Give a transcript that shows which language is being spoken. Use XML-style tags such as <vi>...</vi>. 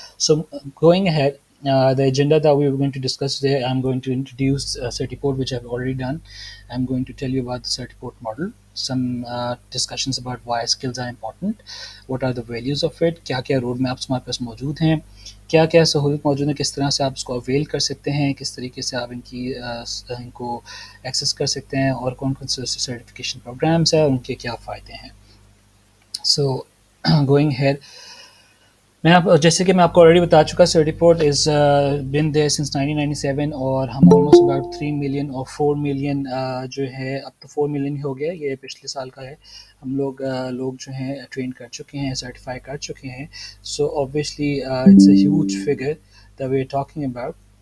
<en>So going ahead, the agenda that we were going to discuss today, I'm going to introduce Certiport, which I've already done. I'm going to tell you about the Certiport model, some discussions about why skills are important, what are the values of it,</en> <ur>کیا کیا road maps ہمارے پاس موجود ہیں, کیا کیا سہولت موجود ہے, کس طرح سے آپ اس کو اویل کر سکتے ہیں, کس طریقے سے آپ ان کو ایکسیس کر سکتے ہیں, اور کون کون سے سرٹیفکیشن پروگرامس ہیں, ان کے کیا فائدے ہیں.</ur> <en>So going ahead,</en> <ur>جیسے کہ میں آپ کو آلریڈی بتا چکا, سرٹیپورٹ</ur> <en>is been there since</en> <ur>1997, اور ہم آلموسٹ اباؤٹ 3 ملین اور 4 ملین جو ہے اب تو 4 ملین ہی ہو گیا, یہ پچھلے سال کا ہے. ہم لوگ جو ہیں ٹرین کر چکے ہیں, سرٹیفائی کر چکے ہیں.</ur> <en>So obviously it's a huge figure that we're talking about.</en>